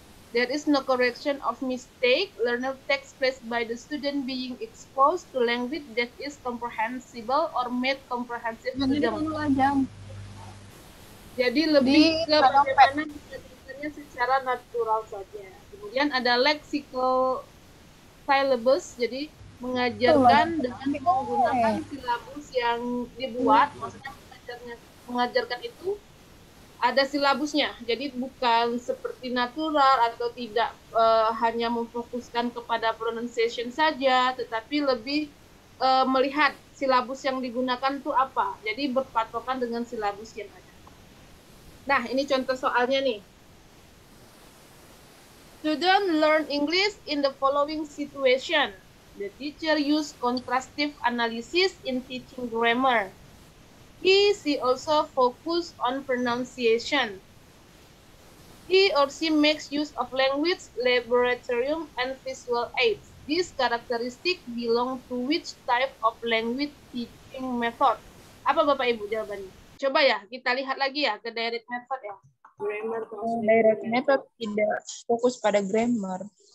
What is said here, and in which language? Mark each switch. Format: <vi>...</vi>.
<en>There is no correction of mistake. Learner takes place by the student being exposed to language that is comprehensible or made comprehensive to them.</en> <id>Jadi lebih ke bagaimana secara natural saja. Kemudian ada lexical syllabus, jadi mengajarkan dengan menggunakan silabus yang dibuat, maksudnya mengajarkan itu ada silabusnya, jadi bukan seperti natural atau tidak hanya memfokuskan kepada pronunciation saja, tetapi lebih melihat silabus yang digunakan itu apa, jadi berpatokan dengan silabus yang ada. Nah, ini contoh soalnya nih.</id> <en>Students learn English in the following situation. The teacher used contrastive analysis in teaching grammar. She also focus on pronunciation. He or she makes use of language, laboratorium, and visual aids. These characteristics belong to which type of language teaching method?</en> <id>Apa Bapak Ibu jawabannya? Coba ya, kita lihat lagi ya ke direct method ya. Grammar, direct method tidak fokus pada grammar.</id>